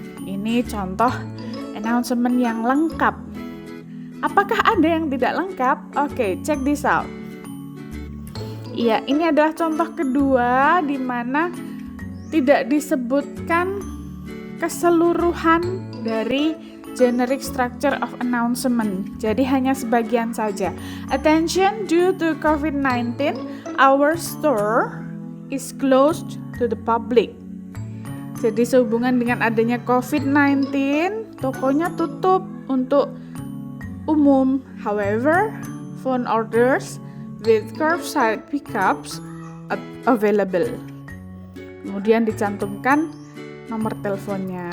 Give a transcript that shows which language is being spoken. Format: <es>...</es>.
<id>Ini contoh announcement yang lengkap. Apakah ada yang tidak lengkap?</id> <en>Oke, check this out.</en> <id>Iya, ini adalah contoh kedua di mana tidak disebutkan keseluruhan dari</id> <en>generic structure of announcement.</en> <id>Jadi hanya sebagian saja.</id> <en>Attention, due to COVID-19, our store is closed to the public.</en> <id>Jadi sehubungan dengan adanya COVID-19, tokonya tutup untuk umum.</id> <en>However, phone orders with curbside pickups available.</en> <id>Kemudian dicantumkan nomor teleponnya.</id>